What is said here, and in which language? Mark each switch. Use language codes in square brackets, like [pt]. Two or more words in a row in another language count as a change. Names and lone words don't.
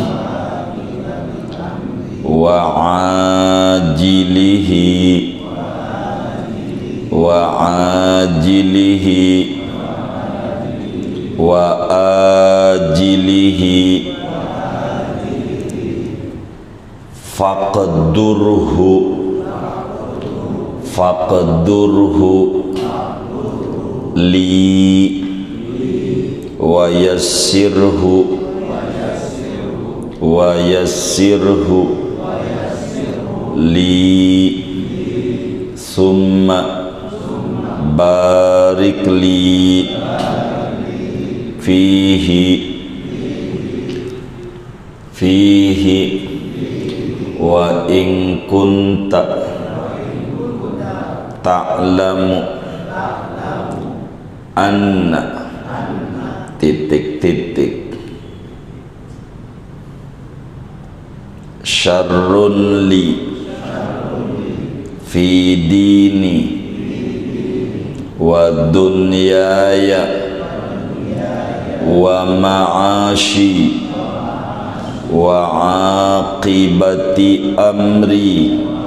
[ar] وعاجله وعاجله وعاجله فاقدره لي ويسره لي ثم بارك لي فيه وإن كنت تعلم أن titik-titik شر لي في ديني ودنياي ومعاشي وعاقبة أمري